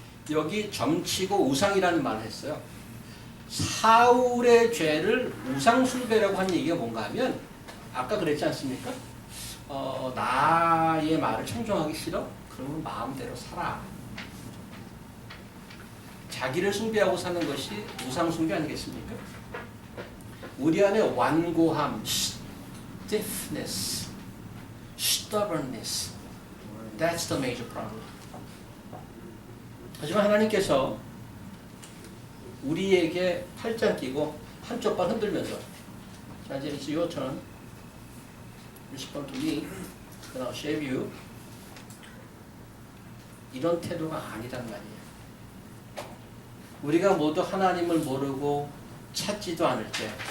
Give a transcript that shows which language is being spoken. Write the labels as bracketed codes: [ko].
[ko] 여기 점치고 우상이라는 말을 했어요. 사울의 죄를 우상숭배라고 한 얘기가 뭔가 하면 아까 그랬지 않습니까? 나의 말을 청종하기 싫어? 그러면 마음대로 살아. 자기를 숭배하고 사는 것이 우상숭배 아니겠습니까? 우리 안에 완고함, [en] stiffness, stubbornness, that's the major problem. [ko] 하지만 하나님께서 우리에게 팔짱 끼고 한쪽 발 흔들면서 자 이제 [en] it's your turn, respond to me, then I'll shave you. [ko] 이런 태도가 아니란 말이에요. 우리가 모두 하나님을 모르고 찾지도 않을 때